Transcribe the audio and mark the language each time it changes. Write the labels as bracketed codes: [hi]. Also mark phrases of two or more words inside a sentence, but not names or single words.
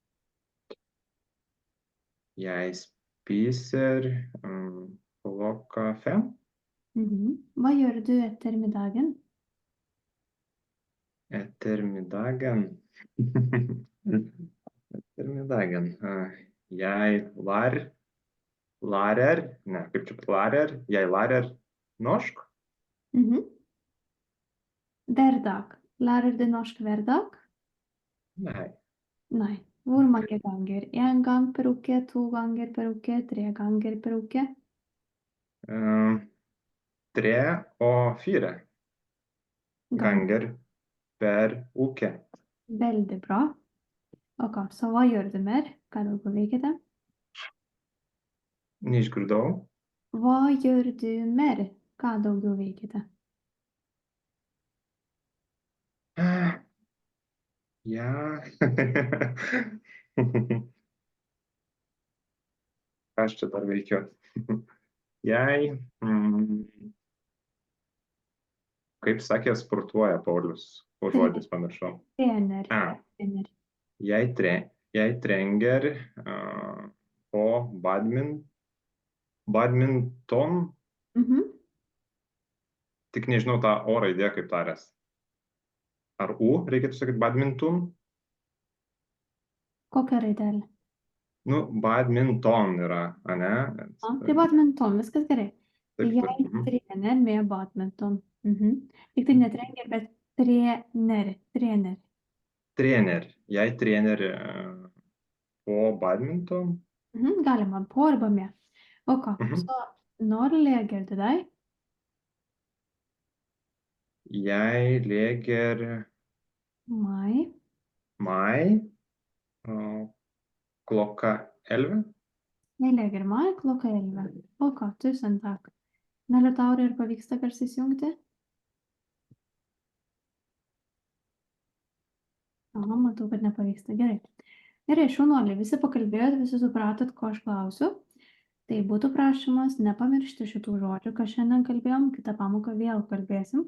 [no] Jeg spiser klokka 5. Hva gjør du etter middagen? Etter middagen Etter middagen jeg lærer [lt] ne, kaip čia [no] lærer? Jeg lærer norsk. Hverdag. Lærer du norsk hver dag? Nei. Nei. Hvor mange ganger? 1 gang per uke, 2 ganger per uke, 3 ganger per uke? 3 og 4 ganger per uke. Veldig bra. Ok, så hva gjør du mer? [lt] Ką daugiau veikiate? Neišgirdau. [no] Hva gjør du mer? [lt] Ką daugiau veikiate? [no] Ja. [lt] Ką aš čia dar veikiu? Jei, kaip sakė, sportuoja Paulius, o žodis pamiršau. [no] Trener. A. Trener. Jeg trenger på badminton, [lt] tik nežinau tą O raidę kaip tarės. Ar U reikėtų sakyti badminton? Kokia raidelė? Nu, badminton yra, ane? Tai badminton, viskas gerai. Taip, [no] Jeg [lt] taip. [no] trener med badminton. [lt] Tik tai ne trener, bet trener. [no] Trener. Trener. Jeg trener på badminton. [lt] Galima på arba med. [no] Ok, så når leger du deg? Jeg leger Mai. Klokka 11. Jeg leger meg klokka 11. Ok, tusen takk. [lt] Liutaurai, ar pavyksta persisjungti? Aha, matau, kad nepavyksta. Gerai. Gerai, šaunuoliai, visi pakalbėjot, visi supratot, ko aš klausiu. Tai būtų prašymas nepamiršti šitų žodžių, ką šiandien kalbėjom, kitą pamoką vėl kalbėsim.